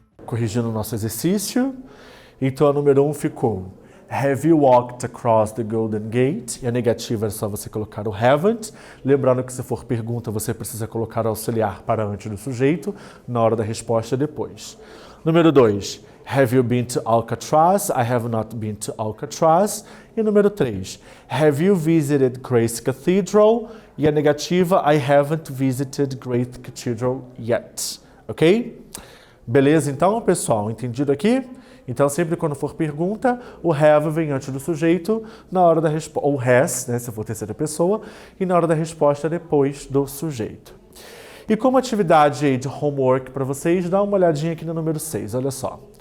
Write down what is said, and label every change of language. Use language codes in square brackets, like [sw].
[pt] corrigindo o nosso exercício. Então, a número 1 ficou [en] Have you walked across the Golden Gate? [pt] E a negativa é só você colocar o haven't. Lembrando que se for pergunta, você precisa colocar o auxiliar para antes do sujeito, na hora da resposta depois. Número 2, [en] Have you been to Alcatraz? I have not been to Alcatraz. [pt] E número 3, [en] Have you visited Grace Cathedral? [pt] E a negativa, [en] I haven't visited Grace Cathedral yet. [pt] Ok? Beleza então, pessoal? Entendido aqui? Então, sempre quando for pergunta, o have vem antes do sujeito, na hora da resposta, ou has, né, se for terceira pessoa, e na hora da resposta depois do sujeito. E como atividade aí de homework para vocês, dá uma olhadinha aqui no número 6, olha só.